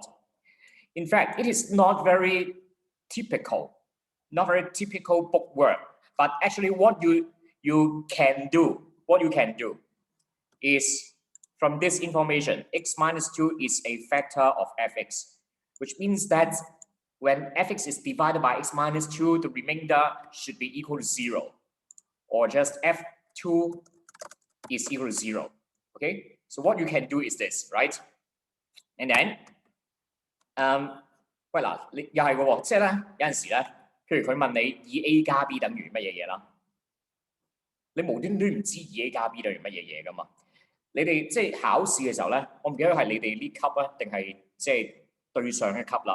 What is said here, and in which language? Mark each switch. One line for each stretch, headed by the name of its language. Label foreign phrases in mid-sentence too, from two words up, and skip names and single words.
English: In fact, it is not very typical bookwork, but actually what you can do is, from this information, x minus 2 is a factor of fx, which means that when fx is divided by x minus 2, the remainder should be equal to 0, or just f2 is equal to 0. Okay, so what you can do is this, right? And then,
Cantonese: 喂嗱，你又係嘅喎，即係咧有陣時咧，譬如佢問你 2a 加 b 等於乜嘢嘢啦，你無端端唔知 2a 加 b 等於乜嘢嘢噶嘛？你哋即係考試嘅時候咧，我唔記得係你哋呢級啊，定係即係對上一級啦。